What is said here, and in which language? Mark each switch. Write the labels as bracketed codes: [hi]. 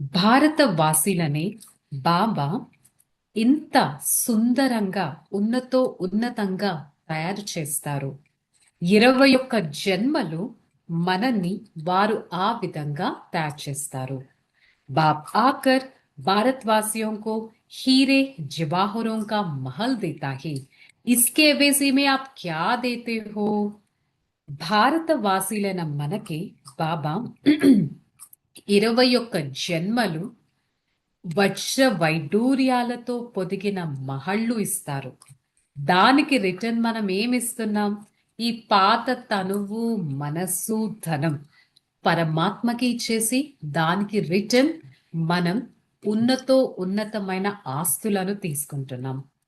[te] భారతవాసీలనే బాబా ఇంత సుందరంగా, ఉన్నతంగా తయారు చేస్తారు. 21 జన్మలు మనల్ని వారు ఆ విధంగా తయారు చేస్తారు. [hi] బాప్ ఆకర్ भारतवासियों को हीरे जवाहरों का महल देता है, इसके एवजी में आप क्या देते हो? [te] భారతవాసీలైన మనకి బాబా 21 జన్మలు వజ్ర వైడూర్యాలతో పొదిగిన మహళ్ళు ఇస్తారు. దానికి రిటర్న్ మనం ఏమిస్తున్నాం? ఈ పాత తనువు, మనస్సు, ధనం పరమాత్మకి ఇచ్చేసి దానికి రిటర్న్ మనం ఉన్నతమైన ఆస్తులను తీసుకుంటున్నాం.